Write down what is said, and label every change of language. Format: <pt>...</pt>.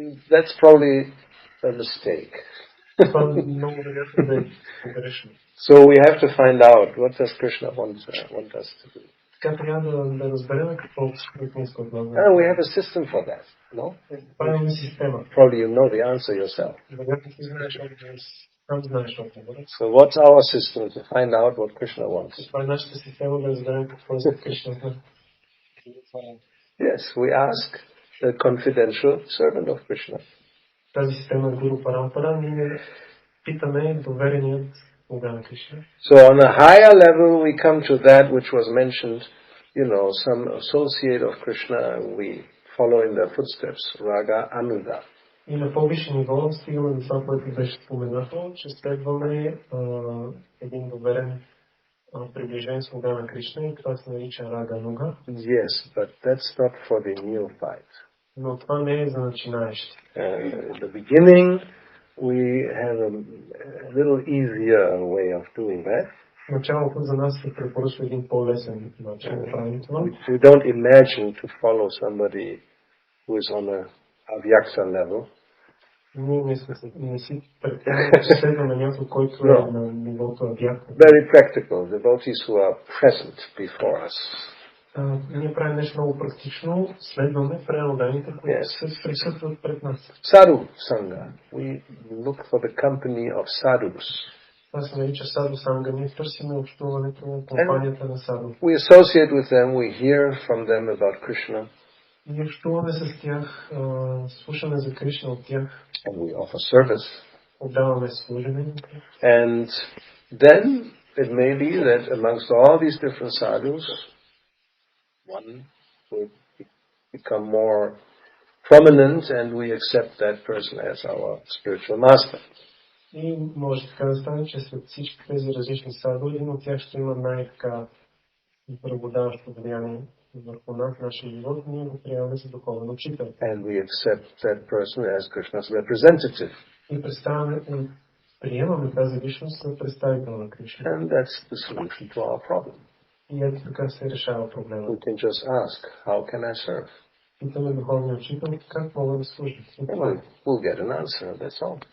<en>That's probably a mistake.</en> <bg>Това много вероятно да е грешно.</bg> <en>So we have to find out what does Krishna want us to do.</en> <bg>Така трябва да разберем какво иска от нас.</bg> <en>And we have a system for that, no?</en> <bg>Това имаме система.</bg> <en>Probably you know the answer yourself.</en> <bg>Вероятно ти знаеш отговора. Сам знаеш отговора.</bg> <en>So what's our system to find out what Krishna wants?</en> <bg>Това е нашата система да разберем какво иска Кришна.</bg> <en>Yes, we ask the confidential servant of Krishna.</en> <bg>Тази система е Гуру Парампара. Ние питаме довереният слуга на Кришна.</bg> <en>So on a higher level we come to that which was mentioned, some associate of Krishna, we follow in their footsteps, Raga Anuga.</en> <bg>И на по-висше ниво стигаме до това, което беше споменато, че следваме един доверен приближен слуга на Кришна и това се нарича Рага Ануга.</bg> <en>Yes, but that's not for the neophyte.</en> <bg>Но това не е за начинаещи.</bg> <en>In the beginning we have a little easier way of doing that.</en> <bg>В началото за нас се препоръчва един по-лесен начин да правим това.</bg> <en>We don't imagine to follow somebody who is on a avyakta level.</en> <bg>Ние не си предполагаме, че следваме някой, който е на нивото авякта.</bg> <en>Very practical, devotees who are present before us.</en> <bg>Ние правим нещо много практично, следваме преданните, които се присъстват пред нас.</bg> <sa>Sadhu Sangha.</sa> <en>We look for the company of sadhus.</en> <bg>Това се нарича Саду Санга. Ние търсиме общуването на компанията на саду.</bg> <en>We associate with them, we hear from them about Krishna.</en> <bg>Ние общуваме с тях, слушаме за Кришна от тях.</bg> <en>And we offer service.</en> <bg>Отдаваме служене.</bg> <en>And then it may be that amongst all these different sadhus, one will become more prominent and we accept that person as our spiritual master.</en> <bg>И може така да стане, че след всички тези различни саду, един от тях ще има най-така преобладаващо влияние върху нас, нашия живот, ние го приемаме за духовен учител.</bg> <en>And we accept that person as Krishna's representative.</en> <bg>И приемаме тази личност за представител на Кришна.</bg> <en>And that's the solution to our problem.</en> <bg>И ето така се решава проблема.</bg> <en>We can just ask, how can I serve?</en> <bg>Питаме духовния учител, как мога да служа.</bg> <en>We'll get an answer, that's all.</en>